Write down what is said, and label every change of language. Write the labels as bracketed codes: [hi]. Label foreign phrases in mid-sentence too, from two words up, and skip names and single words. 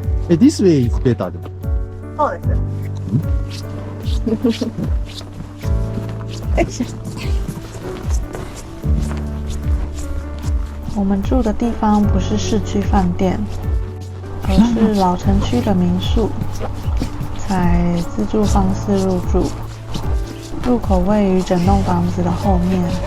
[en] This way is better. [ja] そうです。 [zh] 哎呀！我们住的地方不是市区饭店，而是老城区的民宿，采自助方式入住，入口位于整栋房子的后面。